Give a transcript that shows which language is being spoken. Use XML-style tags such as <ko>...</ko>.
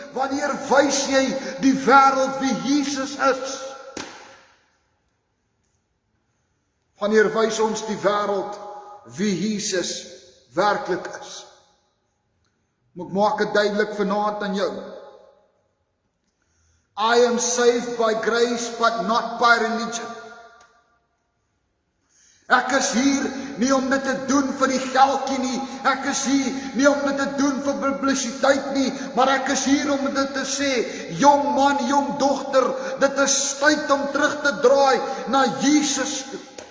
<af>Wanneer wys jy die wêreld wie Jesus is? Wanneer wys ons die wêreld wie Jesus werklik is? Ek maak dit duidelik vanaand aan jou.</af> <en>I am saved by grace, but not by religion.</en> <af>Ek is hier nie om dit te doen vir die geldjie nie, ek is hier nie om dit te doen vir publisiteit nie, maar ek is hier om dit te sê, jong man, jong dogter, dit is tyd om terug te draai na Jesus toe.</af>